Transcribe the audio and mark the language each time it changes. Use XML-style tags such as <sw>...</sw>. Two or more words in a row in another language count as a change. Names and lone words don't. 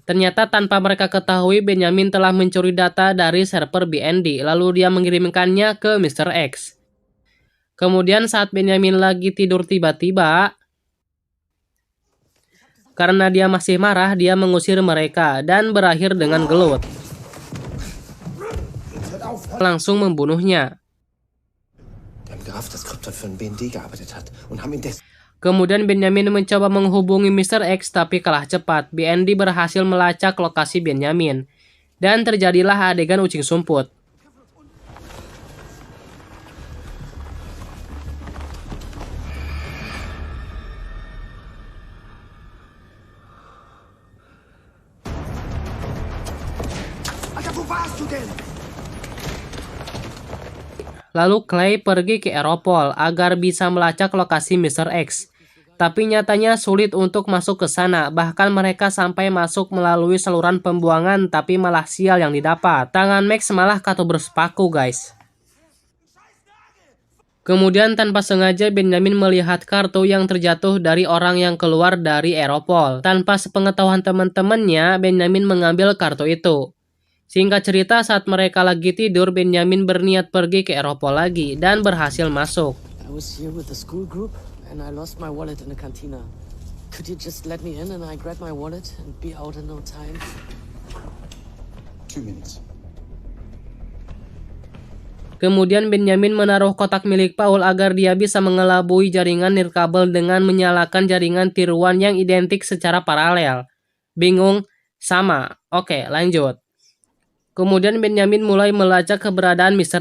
<id>Ternyata tanpa mereka ketahui, Benjamin telah mencuri data dari server BND, lalu dia mengirimkannya ke Mr. X. Kemudian saat Benjamin lagi tidur tiba-tiba, karena dia masih marah, dia mengusir mereka dan berakhir dengan gelut. Langsung membunuhnya.</id> <de>Wir haben gerafft, dass Krypton für den BND gearbeitet hat und haben ihn</de> <id>Kemudian Benjamin mencoba menghubungi Mr. X tapi kalah cepat. BND berhasil melacak lokasi Benjamin. Dan terjadilah adegan</id> <su>ucing sumput.</su> <de>Alter, wo warst du denn?</de> <id>Lalu Clay pergi ke Europol agar bisa melacak lokasi Mr. X. Tapi nyatanya sulit untuk masuk ke sana, bahkan mereka sampai masuk melalui saluran pembuangan tapi malah sial yang didapat. Tangan Max malah katup bersepaku guys. Kemudian tanpa sengaja Benjamin melihat kartu yang terjatuh dari orang yang keluar dari Europol. Tanpa sepengetahuan teman-temannya, Benjamin mengambil kartu itu. Singkat cerita, saat mereka lagi tidur, Benjamin berniat pergi ke Europol lagi dan berhasil masuk.</id> <en>I was here with the school group and I lost my wallet in the cantina. Could you just let me in and I grab my wallet and be out in no time? 2 minutes.</en> <id>Kemudian Benjamin menaruh kotak milik Paul agar dia bisa mengelabui jaringan nirkabel dengan menyalakan jaringan tiruan yang identik secara paralel. Bingung? Sama. Oke, lanjut. Kemudian Benjamin mulai melacak keberadaan Mr.</id>